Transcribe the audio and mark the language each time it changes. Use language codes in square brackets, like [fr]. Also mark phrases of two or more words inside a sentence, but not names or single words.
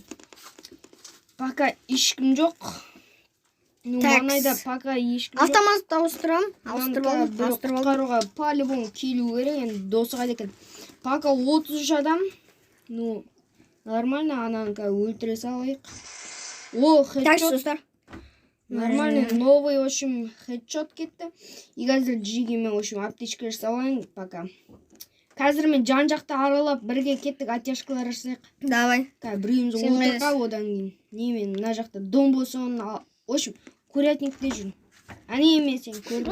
[kk] Пока ешкім жоқ. Маңайда пока ешкім жоқ. Автомат ауыстырам. Құтқаруға по-любому келу керек, енді досы қайда екен. Пока 33 адам. Нормально, ананы өлтіре салайық. Хедшот. Достар. [ru] Нормально, новый, в общем, [kk] хедшот кетті. И қазір джигімен, [ru] в общем, [kk] аптечка жасалайын пока. Қазір мен жан-жақты аралап бірге кеттік, оттяжкалар жасайық. Давай. Біреуіміз отырға одан кейін. Немен, мына жақта дом болсын, [ru] в общем, [kk] курятникте жүрмін. Мен сен көрдім.